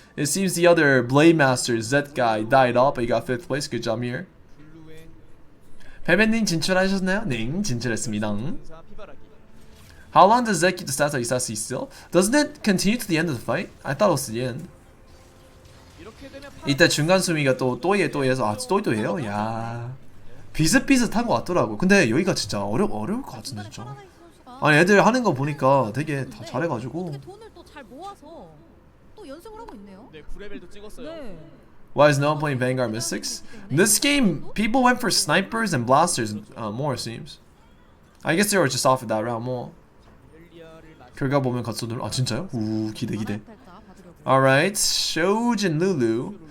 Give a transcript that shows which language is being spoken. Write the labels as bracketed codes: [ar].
[en] It seems the other Blade Master Zed guy died off, but he got 5th place. Good job here. [ko] 베베님 진출하셨나요? 네, 진출했습니다. [en] How long does Zed keep the stats that you see still? Doesn't it continue to the end of the fight? I thought it was the end. [ko] 이때 중간 수미가 또해서 또해요? 야, 비슷비슷한 것 같더라고. 근데 여기가 진짜 어려울 것 같은데 진짜. 아니 애들 하는 거 보니까 되게 다 잘해가지고. 돈을 또 잘 모아서 또 연습을 하고 있네요. 네, 9레벨도 찍었어요. [en] Why is no one playing Vanguard Mystics? This game, people went for snipers and blasters more, it seems. I guess they were just offered that round more. [ko] 결과 보면 갓소들. 진짜요? 우, 기대. Alright, Shojin Lulu.